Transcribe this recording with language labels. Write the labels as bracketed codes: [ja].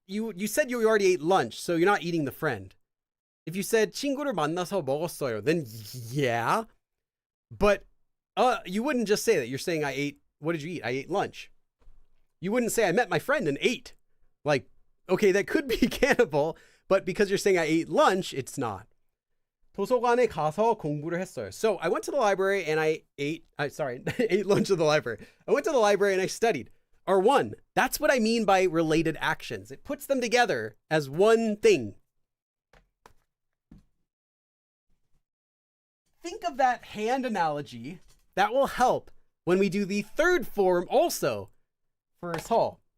[en] You said you already ate lunch, so you're not eating the friend. If you said [ko] 친구를 만나서 먹었어요, [en] then yeah. But you wouldn't just say that. You're saying I ate. What did you eat? I ate lunch. You wouldn't say I met my friend and ate. Like, okay, that could be cannibal, but because you're saying I ate lunch, it's not. [ko] 도서관에 가서 공부를 했어요. [en] So I went to the library and I ate lunch at the library. I went to the library and I studied. Are one. That's what I mean by related actions. It puts them together as one thing. Think of that hand analogy. That will help when we do the third form also for 서.